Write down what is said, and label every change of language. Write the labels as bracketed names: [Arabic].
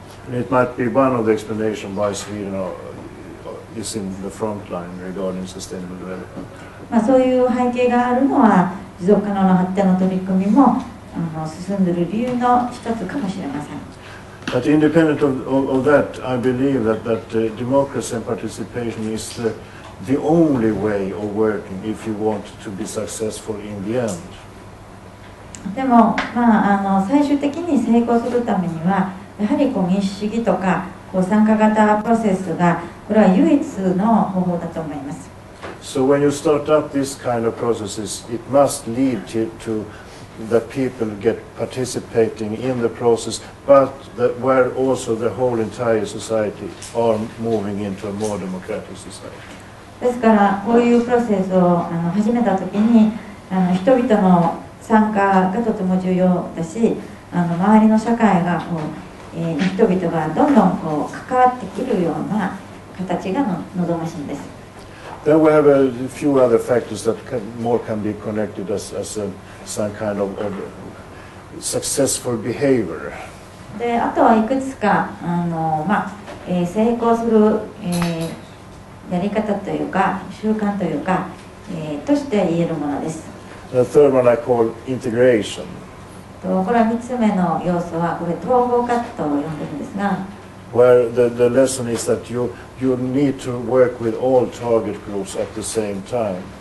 [English] And it might be one of the explanations why Sweden is in the front line regarding sustainable development. [Japanese] そういう背景があるのは持続可能な発展の取り組みも進んでいる理由の一つかもしれません。 [English] But independent of that, I believe that democracy and participation is the only way of working if you want to be successful in the end. [Japanese] でも、最終的に成功するためにはやはり民主主義とか参加型プロセスがこれは唯一の方法だと思います。 [English] So when you start up this kind of processes, it must lead to that people get participating in the process, but where also the whole entire society are moving into a more democratic society. [Japanese] ですからこういうプロセスを始めた時に人々の参加がとても重要だし、周りの社会が人々がどんどん関わってくるような形が望ましいんです。 [English] Then we have a few other factors that can be connected as some kind of successful behavior. [Japanese] で、あとはいくつか成功する、やり方というか習慣というか、として言えるものです。 [English] The third one I call integration. [Japanese] これは3つ目の要素はこれ統合化と呼んでるんですが、 [English] where the lesson is that you need to work with all target groups at the same time.